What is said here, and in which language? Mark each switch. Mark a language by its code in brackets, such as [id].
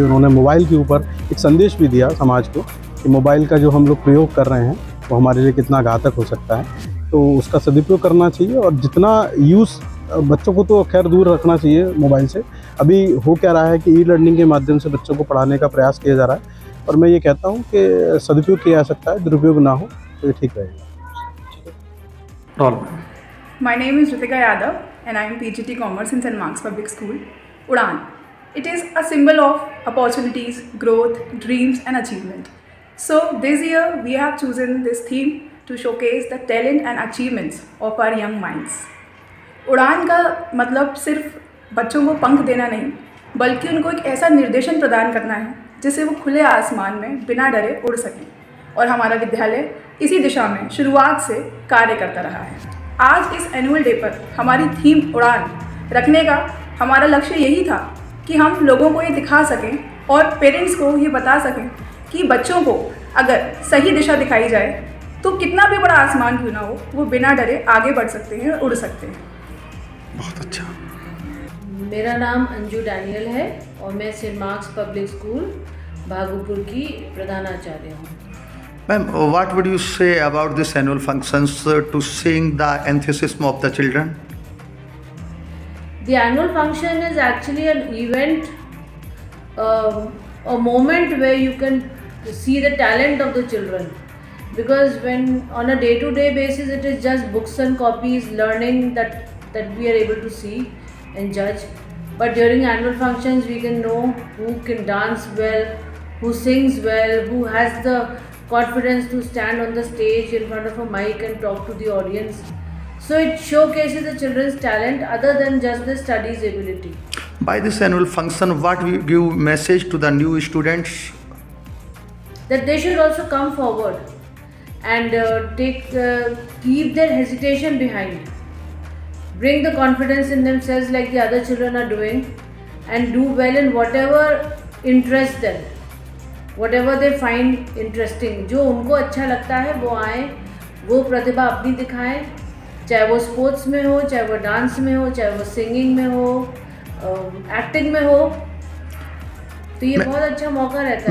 [hi] उन्होंने मोबाइल के ऊपर एक संदेश भी दिया समाज को कि मोबाइल का जो हम लोग प्रयोग कर रहे हैं वो हमारे लिए कितना घातक हो सकता है, तो उसका सदुपयोग करना चाहिए। और जितना यूज़ बच्चों को तो खैर दूर रखना चाहिए मोबाइल से। अभी हो क्या रहा है कि ई लर्निंग के माध्यम से बच्चों को पढ़ाने का प्रयास किया जा रहा है, और मैं ये कहता हूँ कि सदुपयोग किया जा सकता है, दुरुपयोग ना हो तो ये ठीक रहेगा। [en] My name is Ritika Yadav and I am PGT Commerce in St. Mark's Public School, Udan. It is a symbol of opportunities, growth, dreams and achievement. So this year we have chosen this theme to showcase the talent and achievements of our young minds. [hi] उड़ान का मतलब सिर्फ बच्चों को पंख देना नहीं, बल्कि उनको एक ऐसा निर्देशन प्रदान करना है जिससे वो खुले आसमान में बिना डरे उड़ सकें। और हमारा विद्यालय इसी दिशा में शुरुआत से कार्य करता रहा है। आज इस एनुअल डे पर हमारी थीम उड़ान रखने का हमारा लक्ष्य यही था कि हम लोगों को ये दिखा सकें और पेरेंट्स को ये बता सकें कि बच्चों को अगर सही दिशा दिखाई जाए तो कितना भी बड़ा आसमान क्यों ना हो, वो बिना डरे आगे बढ़ सकते हैं और उड़ सकते हैं। बहुत अच्छा। मेरा नाम अंजू डैनियल है और मैं सेंट मार्क्स पब्लिक स्कूल भागूपुर की प्रधानाचार्य हूँ। [en] Ma'am, what would you say about this annual functions to seeing the enthusiasm of the children? The annual function is actually an event, a moment where you can see the talent of the children. Because when on a day-to-day basis it is just books and copies, learning that we are able to see and judge. But during annual functions we can know who can dance well, who sings well, who has the confidence to stand on the stage in front of a mic and talk to the audience. So it showcases the children's talent other than just the studies ability. By this annual function, what will you give message to the new students? That they should also come forward and keep their hesitation behind. Bring the confidence in themselves like the other children are doing and do well in whatever interests them. Whatever they find interesting, [hi] जो उनको अच्छा लगता है वो आए, वो प्रतिभा अपनी दिखाएं, चाहे वो स्पोर्ट्स में हो, चाहे वो डांस में हो, चाहे वो सिंगिंग में हो, एक्टिंग में हो। तो ये बहुत अच्छा मौका रहता है।